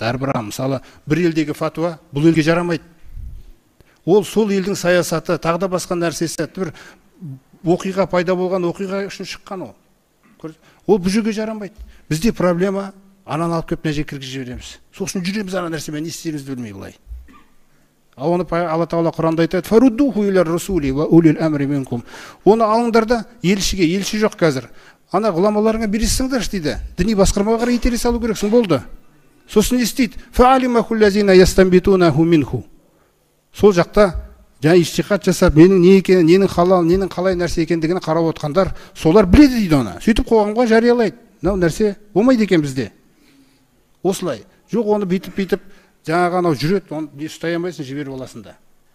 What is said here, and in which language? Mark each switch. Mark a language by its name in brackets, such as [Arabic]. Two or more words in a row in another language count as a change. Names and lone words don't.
[Kazakh] Әрбір мысалы бір елдегі фатуа бұл елге жарамайды. Ол сол елдің саясаты, тағы да басқа нәрсесі, бір оқиға пайда болған оқиға үшін шыққан ол. Ол бұл жерге жарамайды. Бізде проблема ананы алып келіп мына жерге кіргізіп жібереміз. Сол үшін жүреміз ана нәрсемен, не істерімізді білмей былай. Оны Алла Тағала Құранда айтады: [Arabic] "فردوه إلى الرسول وأولي الأمر منكم." [Kazakh] Оны алыңдар да елшіге, елші жоқ қазір. Ана ғұламаларыңа бересіңдерші дейді. Діни басқармаға қарай итере салу керексің, болды. Сосын не істейді? [Arabic] فعلمه الذين يستنبطونه منه. [Kazakh] Сол жақта жаңа ижтихад жасап, ненің не екенін, ненің халал, ненің қалай нәрсе екендігін қарап отқандар, солар біледі дейді оны. Сөйтіп қоғамға жариялайды. Мынау нәрсе болмайды екен бізде. Осылай. Жоқ, оны бүйтіп жаңағы анау жүреді, оны ұстай алмайсың, жіберіп аласың да.